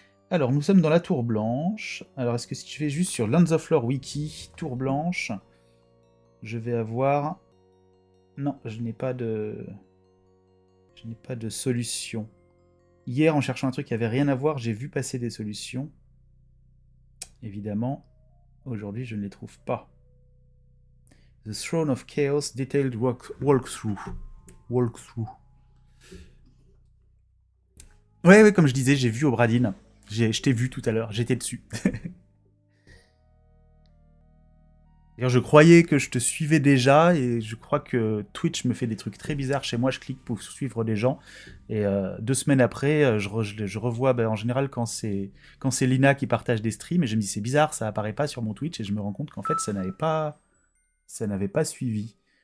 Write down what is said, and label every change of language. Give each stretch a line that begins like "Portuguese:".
French: Alors, nous sommes dans la Tour Blanche. Alors, est-ce que si je vais juste sur Lands of Lore Wiki, Tour Blanche... Je vais avoir... Non, je n'ai pas de solution. Hier, en cherchant un truc qui avait rien à voir, j'ai vu passer des solutions. Évidemment, aujourd'hui, je ne les trouve pas.
English: The Throne of Chaos Detailed Walkthrough.
French: Ouais, comme je disais, j'ai vu Obradine. Je t'ai vu tout à l'heure, j'étais dessus. Je croyais que je te suivais déjà et je crois que Twitch me fait des trucs très bizarres chez moi. Je clique pour suivre des gens et 2 semaines après, je revois en général quand c'est Lina qui partage des streams et je me dis c'est bizarre, ça apparaît pas sur mon Twitch et je me rends compte qu'en fait ça n'avait pas suivi.